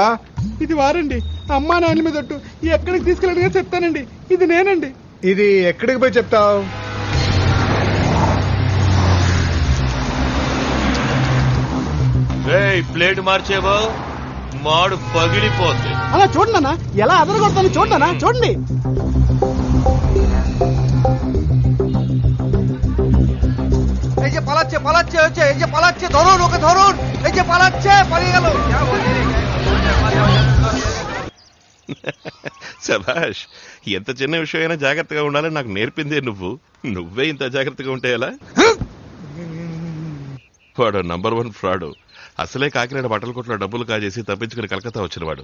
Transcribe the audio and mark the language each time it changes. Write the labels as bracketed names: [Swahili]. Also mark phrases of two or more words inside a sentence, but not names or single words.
[Telugu] ఇది వారండి, అమ్మా నాయన మీద ఎక్కడికి తీసుకెళ్ళి అడిగినా చెప్తానండి. ఇది నేనండి. ఇది ఎక్కడికి పోయి చెప్తావు? ప్లేట్ మార్చేవో మాడు పగిలిపోద్ది. అలా చూడన్నా, ఎలా అదరగొడతాను చూడన్నా, చూడండి. [Bangla] এই যে পালাচ্ছে পালাচ্ছে হচ্ছে, এই যে পালাচ্ছে, ধরুন ওকে ধরুন, এই যে পালাচ্ছে, পালিয়ে গেল। [Telugu] శభాష్, ఎంత చిన్న విషయమైనా జాగ్రత్తగా ఉండాలని నాకు నేర్పిందే నువ్వు. నువ్వే ఇంత జాగ్రత్తగా ఉంటే ఎలా? వాడు నంబర్ 1 ఫ్రాడు. అసలే కాకినాడ బట్టల కొట్లో డబ్బులు కాజేసి తప్పించుకుని కలకత్తా వచ్చినవాడు.